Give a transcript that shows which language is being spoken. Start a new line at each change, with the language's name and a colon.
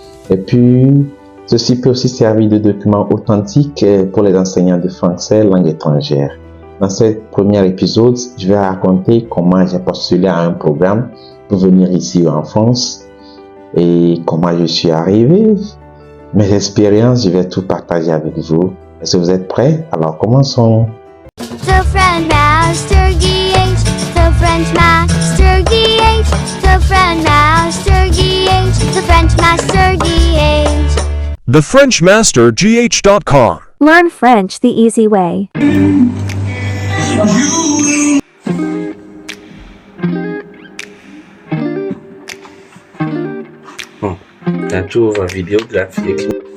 French: Et puis, ceci peut aussi servir de document authentique pour les enseignants de français langue étrangère. Dans ce premier épisode, je vais raconter comment j'ai postulé à un programme pour venir ici en France et comment je suis arrivé. Mes expériences, je vais tout partager avec vous. Est-ce que vous êtes prêts? Alors, commençons.
English: The French Master GH, the French Master GH, the French Master GH, the French Master GH. TheFrenchMasterGH.com. Learn French the easy way.
French: La tour vidéographique.